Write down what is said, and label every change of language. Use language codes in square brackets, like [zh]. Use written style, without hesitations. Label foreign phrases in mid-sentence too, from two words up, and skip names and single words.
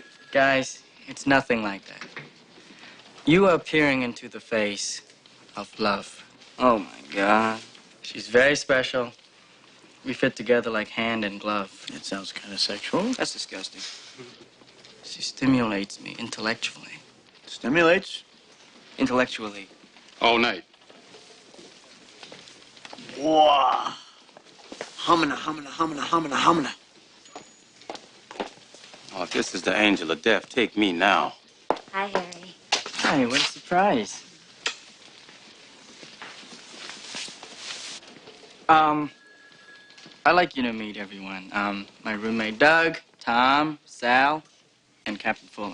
[en] Guys, it's nothing like that. You are peering into the face of love. Oh, my God. She's very special. We fit together like hand and glove. That sounds kind of sexual. That's disgusting. She stimulates me intellectually. Stimulates? Intellectually. All night. Wow. Humana, humana, humana, humana, humana. Oh, if this is the angel of death, take me now. Hi, Harry. Hi, what a surprise. I'd like you to meet everyone. My roommate Doug, Tom, Sal, and Captain Fuller.